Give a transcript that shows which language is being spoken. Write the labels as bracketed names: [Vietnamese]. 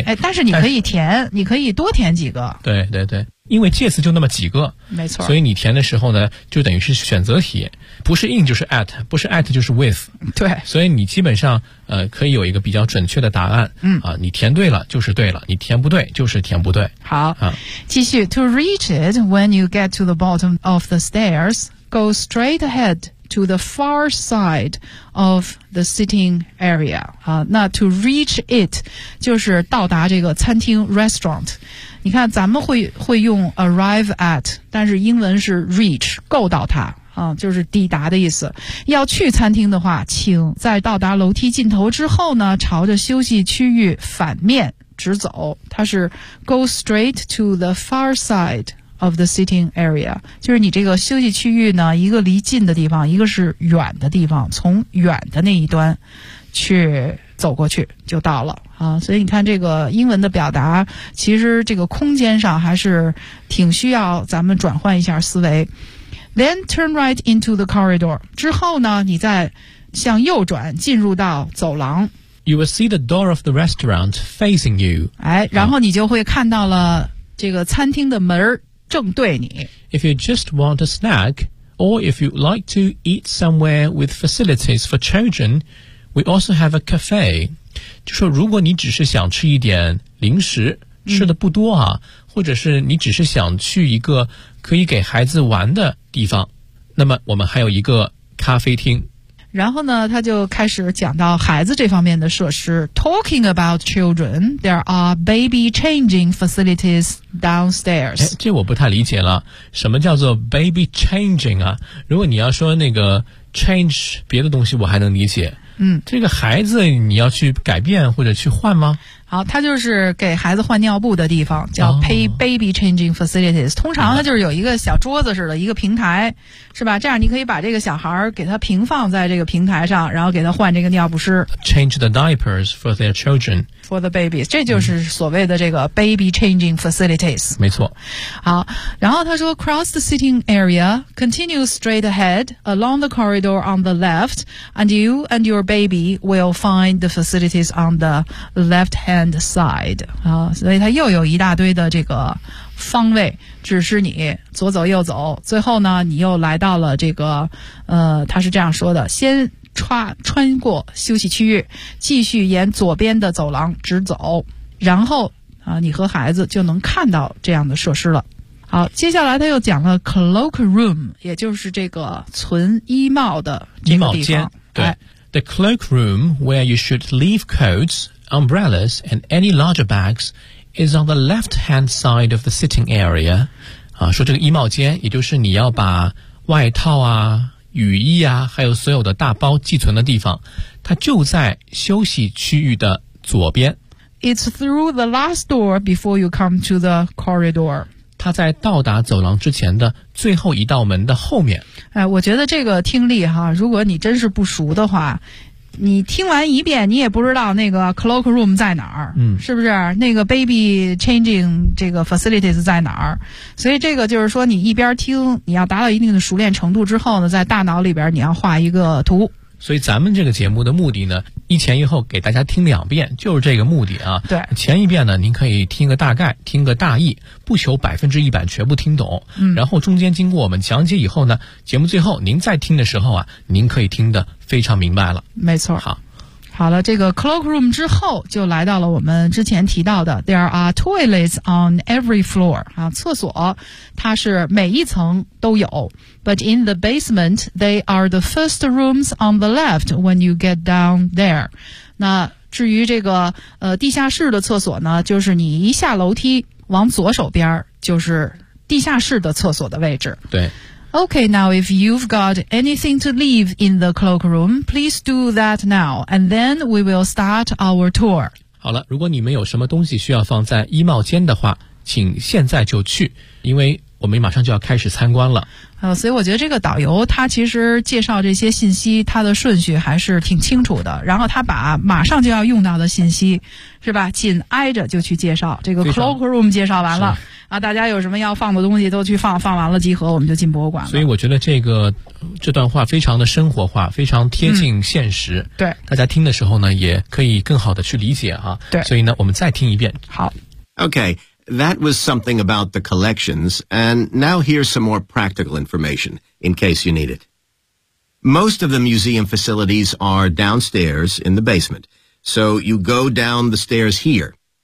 [Chinese] 哎，但是你可以填，你可以多填几个。对对对，因为介词就那么几个，没错。所以你填的时候呢，就等于是选择题，不是 in 就是 at， 不是 at 就是 with。对，所以你基本上可以有一个比较准确的答案。嗯啊，你填对了就是对了，你填不对就是填不对。好啊，继续 [English] to reach it when you get to the bottom of the stairs, go straight ahead. To the far side of the sitting area. [Chinese] 那 [English] to reach it [Chinese] 就是到达这个餐厅 restaurant。你看咱们会用 [English] arrive at， [Chinese] 但是英文是 reach， 够到它就是抵达的意思。要去餐厅的话，请在到达楼梯尽头之后呢，朝着休息区域反面直走，它是 [English] go straight to the far sideof the sitting area， [Chinese] 就是你这个休息区域呢，一个离近的地方，一个是远的地方，从远的那一端去走过去就到了所以你看这个英文的表达，其实这个空间上还是挺需要咱们转换一下思维。 [English] Then turn right into the corridor， [Chinese] 之后呢你再向右转进入到走廊。 [English] You will see the door of the restaurant facing you， [Chinese] 哎，然后你就会看到了这个餐厅的门正对你。 [English] If you just want a snack, or if you'd like to eat somewhere with facilities for children, we also have a cafe. [Chinese] 就说如果你只是想吃一点零食，吃的不多啊，或者是你只是想去一个可以给孩子玩的地方，那么我们还有一个咖啡厅。然后呢，他就开始讲到孩子这方面的设施。 [English] Talking about children, there are baby changing facilities downstairs. [Chinese] 这我不太理解了，什么叫做 baby changing 啊？如果你要说那个 change 别的东西，我还能理解。嗯，这个孩子你要去改变或者去换吗？好，它就是给孩子换尿布的地方，叫 [English] Pay Baby Changing Facilities、 [Chinese] 哦。通常它就是有一个小桌子似的，一个平台，是吧？这样你可以把这个小孩给他平放在这个平台上，然后给他换这个尿不湿。 [English] Change the diapers for their children. For the babies， [Chinese] 这就是所谓的这个 [English] Baby Changing Facilities。 [Chinese] 没错。好，然后他说 [English] ，Cross the sitting area, continue straight ahead along the corridor on the left, and you and your baby will find the facilities on the left hand. And side [Chinese] 啊，所以它又有一大堆的这个方位指示你左走右走，最后呢，你又来到了这个它是这样说的：先穿过休息区域，继续沿左边的走廊直走，然后啊，你和孩子就能看到这样的设施了。好，接下来他又讲了 cloak room， 也就是这个存衣帽的衣帽间。对、哎、 [English] ，the cloak room where you should leave coats. Umbrellas and any larger bags is on the left-hand side of the sitting area. [Chinese] 啊，说这个衣帽间，也就是你要把外套啊、雨衣啊，还有所有的大包寄存的地方，它就在休息区域的左边。 [English] It's through the last door before you come to the corridor. [Chinese] 他在到达走廊之前的最后一道门的后面。哎，我觉得这个听力哈，如果你真是不熟的话。你听完一遍你也不知道那个 cloak room 在哪儿、嗯、是不是那个 baby changing 这个 facilities 在哪儿，所以这个就是说你一边听你要达到一定的熟练程度之后呢，在大脑里边你要画一个图。所以咱们这个节目的目的呢，一前一后给大家听两遍，就是这个目的啊。对，前一遍呢您可以听个大概听个大意，不求百分之一百全部听懂、嗯、然后中间经过我们讲解以后呢，节目最后您再听的时候啊，您可以听得非常明白了。没错。好，好了，这个 cloak room 之后就来到了我们之前提到的 [English] there are toilets on every floor [Chinese] 啊，厕所它是每一层都有。 [English] But in the basement, they are the first rooms on the left when you get down there. [Chinese] 那至于这个地下室的厕所呢，就是你一下楼梯往左手边就是地下室的厕所的位置。对。 [English] Okay, now if you've got anything to leave in the cloak room, please do that now, and then we will start our tour. [Chinese] 好了，如果你们有什么东西需要放在衣帽间的话，请现在就去，因为我们马上就要开始参观了。所以我觉得这个导游他其实介绍这些信息，他的顺序还是挺清楚的，然后他把马上就要用到的信息，是吧，紧挨着就去介绍，这个 cloak room 介绍完了。啊，大家有什么要放的东西都去放，放完了集合，我们就进博物馆了。所以我觉得这段话非常的生活化，非常贴近现实。嗯、对，大家听的时候呢，也可以更好的去理解啊。对，所以呢，我们再听一遍。好。 [English] Okay, that was something about the collections, and now here's some more practical information in case you need it. Most of the museum facilities are downstairs in the basement, so you go down the stairs here.